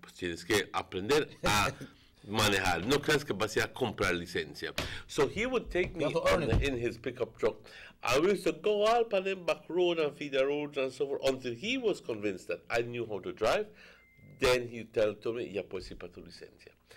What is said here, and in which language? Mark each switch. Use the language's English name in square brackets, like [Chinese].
[Spanish] Pues tienes que aprender a manejar. No creas que vas a comprar licencia. [English] So he would take me in his pickup truck. I used to go up on them back road and feeder roads and so forth until he was convinced that I knew how to drive. [Spanish] Then he told me, ya puedes ir para tu licencia.